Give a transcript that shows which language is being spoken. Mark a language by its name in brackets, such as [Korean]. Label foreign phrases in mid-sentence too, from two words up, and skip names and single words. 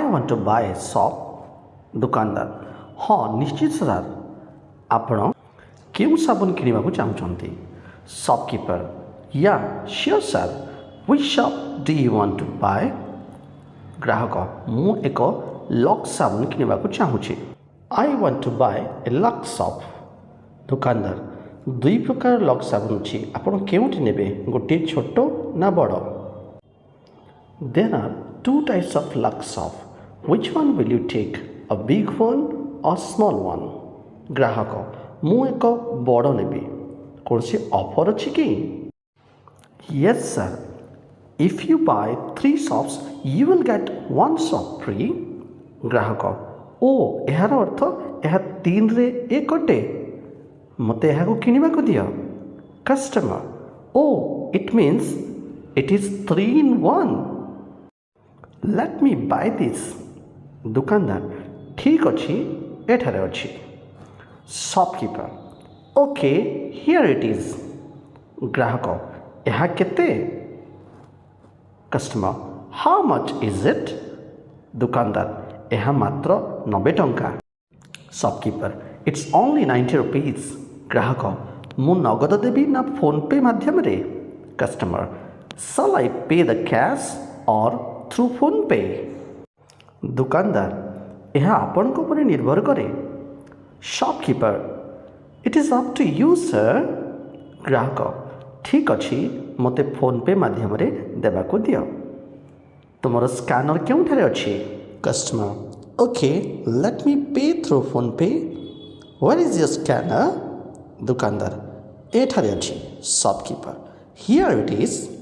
[English] want to buy soap [Odia] ଦୋକାନଦାର ହଁ ନିଶ୍ଚିତ ସାର୍ ଆପଣ କେଉଁ ସାବୁନ କିଣିବାକୁ ଚାହୁଁଛନ୍ତି [English] Shopkeeper yeah sure sir which soap do you want to buy [Odia] ଗ୍ରାହକ ମୁଁ ଏକ ଲକ୍ସ ସାବୁନ କିଣିବାକୁ ଚାହୁଁଛି [English] I want to buy a Lux soap [Odia] ଦୋକାନଦାର ଦୁଇ ପ୍ରକାର ଲକ୍ସ ସାବୁନ ଅଛି ଆପଣ କେଉଁଠି ନେବେ ଗୋଟିଏ ଛୋଟ ନା ବଡ଼ [English] There are two types of Lux soap which one will you take a big one or small one [Odia] ଗ୍ରାହକ ମୁଁ ଏକ ବଡ଼ ନେବି କୌଣସି ଅଫର୍ ଅଛି କି [English] Yes sir if you buy 3 soaps you will get 1 soap free [Odia] ଗ୍ରାହକ ଓ ଏହାର ଅର୍ଥ ଏହା 3ରେ 1 ଅଟେ ମୋତେ ଏହାକୁ କିଣିବାକୁ ଦିଅ [English] Customer oh it means it is 3 in 1 Let me buy this [Odia] ଦୋକାନଦାର ଠିକ୍ ଅଛି ଏଠାରେ ଅଛି [English] Shopkeeper okay here it is [Odia] ଗ୍ରାହକ ଏହା କେତେ [English] Customer how much is [Odia] ଇଟ୍ ଦୋକାନଦାର ଏହା ମାତ୍ର 90 ଟଙ୍କା [English] Shopkeeper it's only 90 rupees [Odia] ଗ୍ରାହକ ମୁଁ ନଗଦ ଦେବି ନା ଫୋନ୍ ପେ ମାଧ୍ୟମରେ [English] କଷ୍ଟମର Shall I pay the cash or through phone pay [Odia] ଦୋକାନଦାର ଏହା ଆପଣଙ୍କ ଉପରେ ନିର୍ଭର କରେ [English] Shopkeeper it is up to you sir [Odia] ଗ୍ରାହକ ଠିକ୍ ଅଛି ମୋତେ ଫୋନ୍ ପେ ମାଧ୍ୟମରେ ଦେବାକୁ ଦିଅ ତୁମର ସ୍କାନର କେଉଁଠାରେ ଅଛି [English] Customer, okay, let me pay through phone pay. Where is your scanner? Dukandar, [Odia] ଏଠାରେ ଅଛି [English] shopkeeper. Here it is.